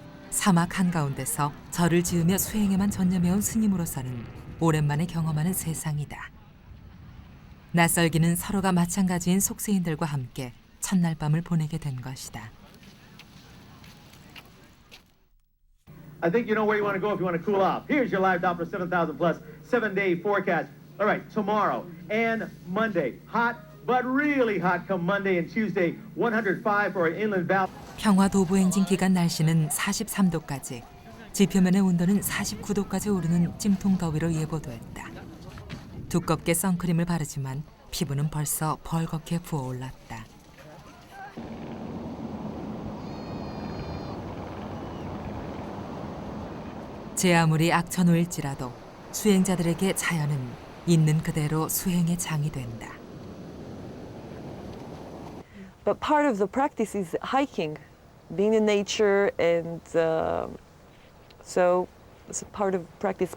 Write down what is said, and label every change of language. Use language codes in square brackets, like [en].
[ko] 사막 한가운데서 절을 지으며 수행에만 전념해온 스님으로서는 오랜만에 경험하는 세상이다. 낯설기는 서로가 마찬가지인 속세인들과 함께 첫날 밤을 보내게 된 것이다. [en] I think you know where you want to go if you want to cool off. Here's your live Doppler 7000 plus 7-day forecast. All right, tomorrow and Monday, hot but really hot come Monday and Tuesday, 105 for our inland valley. [ko] 평화 도보행진 기간 날씨는 43도까지, 지표면의 온도는 49도까지 오르는 찜통 더위로 예보됐다. 두껍게 선크림을 바르지만 피부는 벌써 벌겋게 부어올랐다. 제 아무리 악천후일지라도 수행자들에게 자연은 있는 그대로 수행의 장이 된다. [en] But part of the practice is hiking, being in nature, and so it's a part of practice.